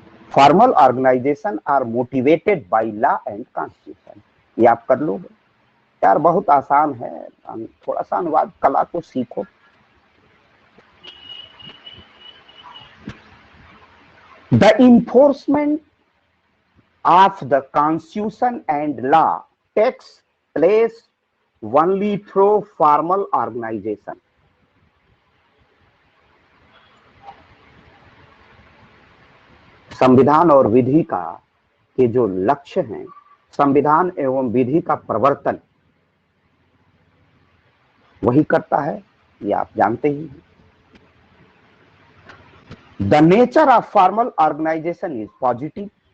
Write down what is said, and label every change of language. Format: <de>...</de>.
<en>formal organization are motivated by law and constitution,</en> <hi>ये आप कर लोगे यार, बहुत आसान है। थोड़ा सा अनुवाद कला को सीखो।</hi> <en>The enforcement of the constitution and law takes place only through formal organization.</en> <hi>संविधान और विधि का के जो लक्ष्य हैं, संविधान एवं विधि का प्रवर्तन वही करता है, ये आप जानते ही हैं।</hi> <en>The nature of formal organization is positive.</en>